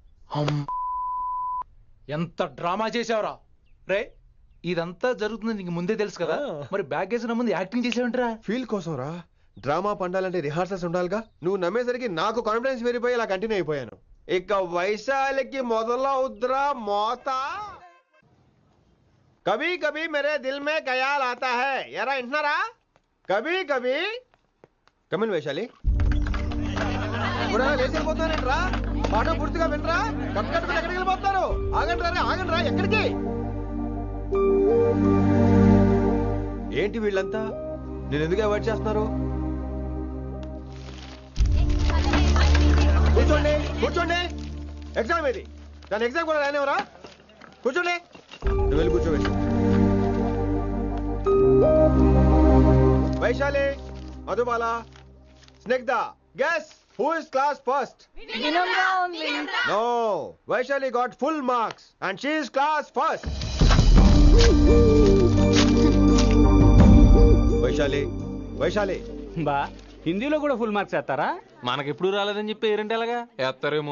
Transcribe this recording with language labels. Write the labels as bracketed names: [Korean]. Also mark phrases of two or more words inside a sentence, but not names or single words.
[Telugu] ఎంత డ్రామా చేసావురా రే. ఇదంతా జరుగుతుంది నీకు ముందే తెలుసు కదా, మరి బ్యాగ్ వేసిన ముందు యాక్టింగ్ చేసావంటరా? ఫీల్ కోసం రా. డ్రామా పండాలంటే రిహార్సల్స్ ఉండాలిగా. నువ్వు నమ్మేసరికి నాకు కాన్ఫిడెన్స్ పెరిగిపోయి ఇలా కంటిన్యూ అయిపోయాను. ఇక వైశాలికి మొదలవుద్రా మోత. [Hindi] कभी कभी मेरे दिल में ख़याल आता है. [Telugu] ఎరా వింటున్నారా? [Hindi] कभी कभी [Telugu] కమిన్ వైశాలి. లేచిపోతానంట్రా, పాఠం పూర్తిగా వినరా? కట్టుకట్టుకుని ఎక్కడికి వెళ్ళిపోతున్నారు? ఆగండి రా, ఆగండి రా. ఎక్కడికి? ఏంటి వీళ్ళంతా నేను ఎందుకు అవాయిడ్ చేస్తున్నారు? కూర్చోండి కూర్చోండి. ఎగ్జామ్ ఏది? దాని ఎగ్జామ్ కూడా రానివరా? కూర్చోండి. నువ్వు వెళ్ళి కూర్చోవేసి. వైశాలి, మధుబాల, స్నిగ్ధ, [English] guess who is class first? No, Vaishali got full marks and she is class first. [Telugu] వైశాలి, వైశాలి. బా హిందీలో కూడా [English] full marks [Telugu] వేస్తారా? మనకెప్పుడు రాలేదని చెప్పి ఏరంటే ఎలాగా వేస్తారేమో.